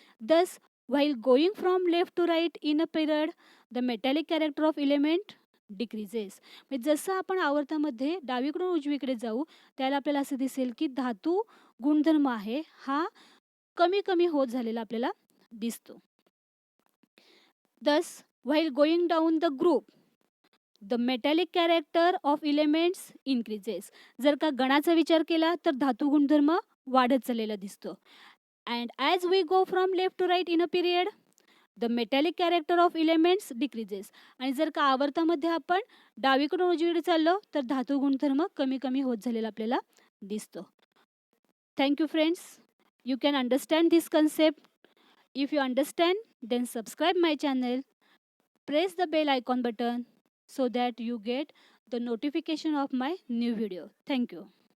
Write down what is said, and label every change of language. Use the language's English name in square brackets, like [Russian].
[English] Thus while going from left to right in a period the metallic character of element decreases. [Marathi] म्हणजे जसं आपण आवर्तामध्ये डावीकडून उजवीकडे जाऊ त्याला आपल्याला असं दिसेल की धातू गुणधर्म आहे हा कमी कमी होत झालेला आपल्याला दिसतो. [English] Thus, while going down the group, the metallic character of elements increases. [Marathi] जर का गणाचा विचार केला तर धातू गुणधर्म वाढत चाललेला दिसतो. [English] And as we go from left to right in a period, the metallic character of elements decreases. [Marathi] आणि जर का आवर्तामध्ये आपण डावीकडून उजवीकडे चाललो तर धातू गुणधर्म कमी कमी होत झालेला आपल्याला दिसतो. [English] Thank you friends. You can understand this concept. If you understand, then subscribe my channel. Press the bell icon button so that you get the notification of my new video. Thank you.